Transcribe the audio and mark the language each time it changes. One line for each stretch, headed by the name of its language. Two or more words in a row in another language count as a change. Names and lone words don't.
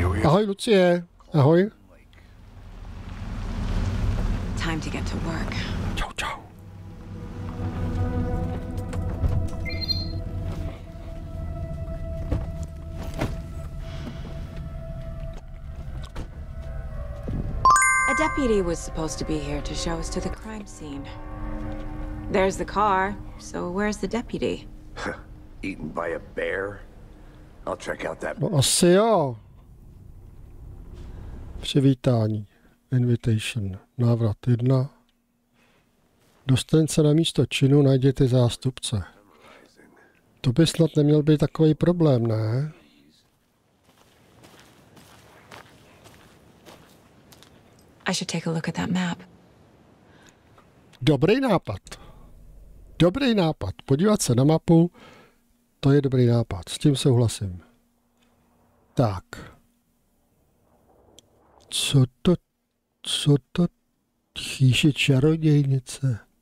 Czech: Ahoj, Lucie. Ahoj.
English: Time to get to work.
Czech: Čau, čau.
English: A deputy was supposed to be here to show us to the crime scene. There's the car, so where's the deputy? Eaten by a bear? I'll check out that.
Czech: No asi jo. Přivítání. Invitation. Návrat 1. Dostaň se na místo činu, najděte zástupce. To by snad neměl být takový problém, ne?
English: I should take a look at that map.
Czech: Dobrý nápad. Dobrý nápad. Podívat se na mapu, to je dobrý nápad. S tím souhlasím. Tak. Co to chýše čarodějnice?